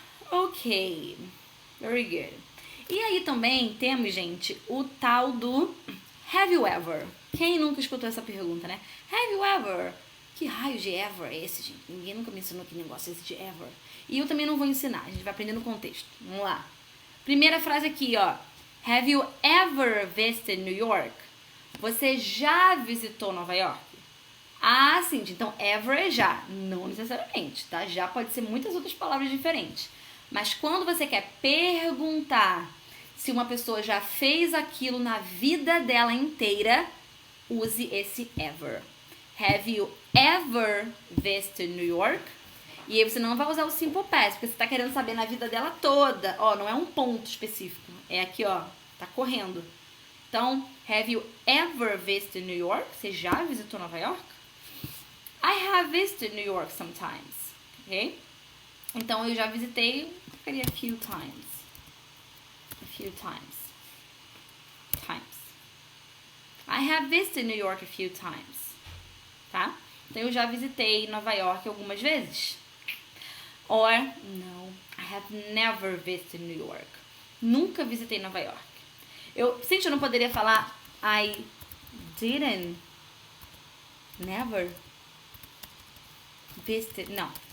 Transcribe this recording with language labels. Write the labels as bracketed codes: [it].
[en] Ok. Very good. [pt] E aí também temos, gente, o tal do [en] have you ever? [pt] Quem nunca escutou essa pergunta, né? [en] Have you ever? [pt] Que raio de ever é esse, gente? Ninguém nunca me ensinou que negócio é esse de ever. E eu também não vou ensinar, a gente vai aprender no contexto. Vamos lá. Primeira frase aqui, ó. [en] Have you ever visited New York? [pt] Você já visitou Nova York? Ah, sim. Então, ever é já. Não necessariamente, tá? Já pode ser muitas outras palavras diferentes. Mas quando você quer perguntar se uma pessoa já fez aquilo na vida dela inteira, use esse ever. [en] Have you ever visited New York? [pt] E aí você não vai usar o simple past, porque você tá querendo saber na vida dela toda. Ó, não é um ponto específico. É aqui, ó. Tá correndo. [en] Então, have you ever visited New York? [pt] Você já visitou Nova York? [en] I have visited New York sometimes. Ok? [pt] Então, eu já visitei, ficaria [en] a few times. A few times. I have visited New York a few times. [pt] Tá? Então, eu já visitei Nova York algumas vezes. [en] Or, no, I have never visited New York. [pt] Nunca visitei Nova York. Eu não poderia falar [en] I didn't, never visited, [pt] não.